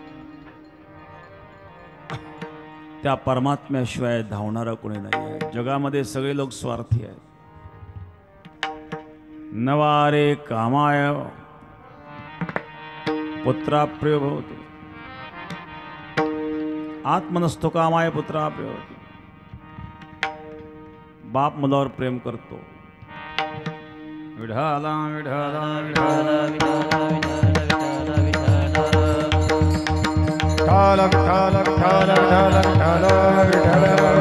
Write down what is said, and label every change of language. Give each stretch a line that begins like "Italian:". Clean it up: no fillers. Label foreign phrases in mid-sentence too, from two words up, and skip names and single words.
Marathi: त्या परमात्म्याशिवाय धावणारा कोणी नाही आहे. जगामध्ये सगळे लोक स्वार्थी आहेत.
Sanskrit: नवारे कामाय पुत्राप्रिय भवति, आत्मनस्थो कामाय पुत्राप्रिय भवति.
Marathi: बाप मुलावर प्रेम करतो. विठाला विठाला विठाला विठाला विठाला विठाला विठाला विठाला